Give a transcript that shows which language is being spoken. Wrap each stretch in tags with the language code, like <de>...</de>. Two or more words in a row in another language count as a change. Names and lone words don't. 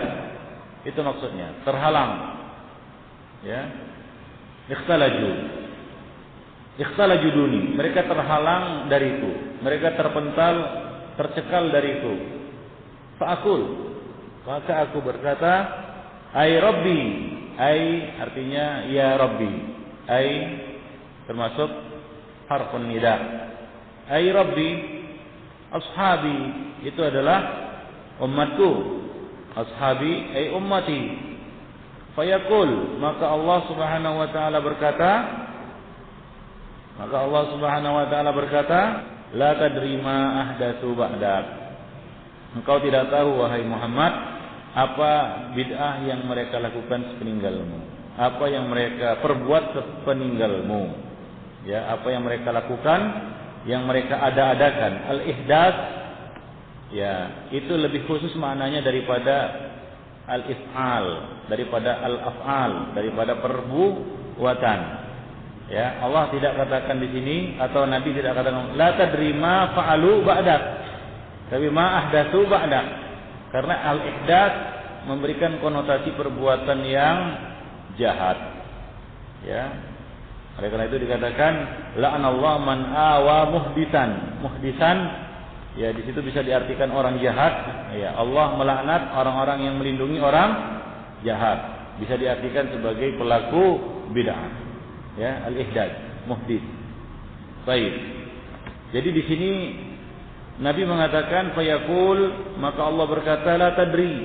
<id>Itu maksudnya, terhalang. Ya.</id> <ar>اختلجوا دوني,</ar> <id>mereka terhalang dariku, mereka terpental, tercekal dariku. Fa'akul, maka aku berkata,</id> <ar>أي ربي,</ar> <id>ay artinya</id> <ar>يا ربي,</ar> <id>ay termasuk</id> <ar>حرف النداء. أي ربي,</ar> <id>ashabi itu adalah umatku,</id> <ar>أصحابي أي أمتي.</ar> <id>Fayaqul, maka Allah</id> <ar>سبحانه وتعالى</ar> <id>berkata,</id> <ar>لا تدري ما أحدثوا بعدك.</ar> <id>Engkau tidak tahu wahai Muhammad apa bid'ah yang mereka lakukan sepeninggalmu, apa yang mereka perbuat sepeninggalmu. Ya, apa yang mereka lakukan, yang mereka ada-adakan. Al-ihdaats, ya, itu lebih khusus maknanya daripada al-if'al, daripada al-af'al, daripada perbuatan. Ya, Allah tidak katakan di sini, atau Nabi tidak katakan</id> <ar>لا تدري ما فعلوا بعدك,</ar> <id>tapi</id> <ar>ما أحدثوا بعدك.</ar> <id>Karena al-ihdaats memberikan konotasi perbuatan yang jahat. Ya. Oleh karena itu dikatakan</id> <ar>لعن الله من آوى محدثا.</ar> <id>Muhdisan ya di situ bisa diartikan orang jahat. Ya, Allah melaknat orang-orang yang melindungi orang jahat. Bisa diartikan sebagai pelaku bid'ah. Ya, al-ihdad, muhdis. Baik. Jadi di sini Nabi mengatakan fayaqul, maka Allah berkata</id> <ar>لا تدري.</ar>